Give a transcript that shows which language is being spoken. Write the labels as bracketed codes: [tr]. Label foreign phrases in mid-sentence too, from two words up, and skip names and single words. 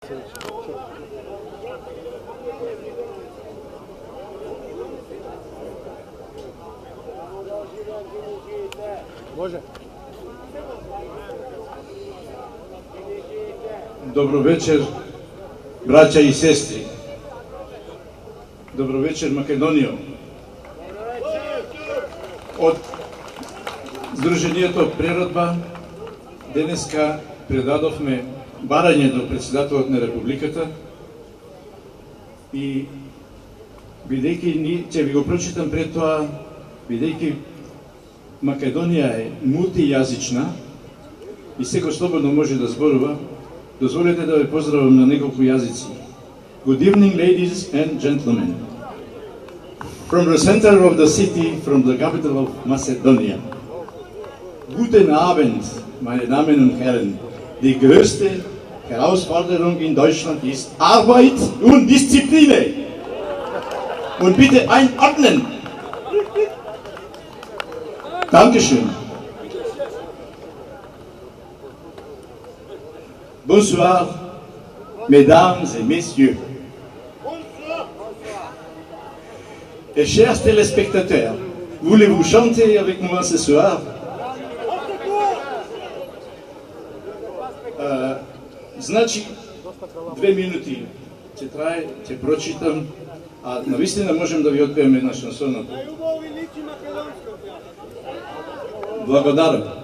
[mk] Može. Dobro večer, braća i sestri. Dobro večer, Македонијо. Од Сдруженијето Природба денеска предадовме барање до председателот на Републиката и бидејќи ќе ви го прочитам пред тоа, бидејќи Македонија е мултијазична и секој слободно може да зборува, дозволете да ве поздравам на неколку јазици. [en] Good evening, ladies and gentlemen. From the center of the city, from the capital of Macedonia. [de] Guten Abend, meine Damen und Herren. Die größte Herausforderung in Deutschland ist Arbeit und Disziplin. Und bitte einordnen. Dankeschön. [fr] Bonsoir, mesdames et messieurs. Et chers téléspectateurs, voulez-vous chanter avec moi ce soir? [mk] Значи, 2 минути ќе трае, ќе прочитам, а навистина можем да ви отпееме една шансона. Благодарам.